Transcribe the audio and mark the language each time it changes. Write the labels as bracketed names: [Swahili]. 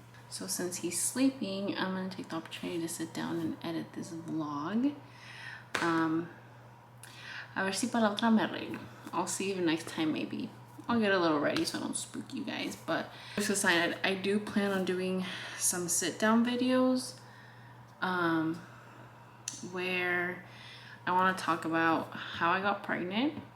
[English] So since he's sleeping, I'm going to take the opportunity to sit down and edit this vlog. [Spanish] A ver si para la otra me arreglo. [English] I'll see you next time maybe. I'll get a little ready so I don't spook you guys. But just a sign, I do plan on doing some sit down videos where I want to talk about how I got pregnant,